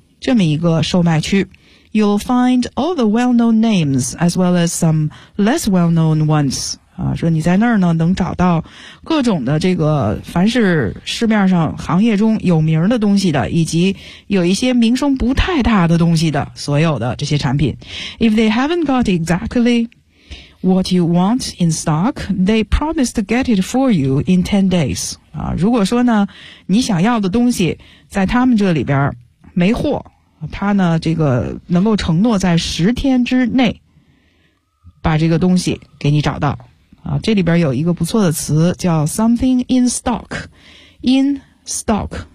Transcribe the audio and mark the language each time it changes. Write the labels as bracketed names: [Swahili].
[Chinese] 这么一个售卖区 [English] ，You'll find all the well-known names as well as some less well-known ones。 [Chinese] 啊，说你在那儿呢，能找到各种的这个，凡是市面上行业中有名的东西的，以及有一些名声不太大的东西的，所有的这些产品。 [English] If they haven't got exactly what you want in stock, they promise to get it for you in 10 days。 [Chinese] 啊，如果说呢，你想要的东西在他们这里边。没货，他呢这个能够承诺在10天之内把这个东西给你找到。啊，这里边有一个不错的词叫 something in stock， in stock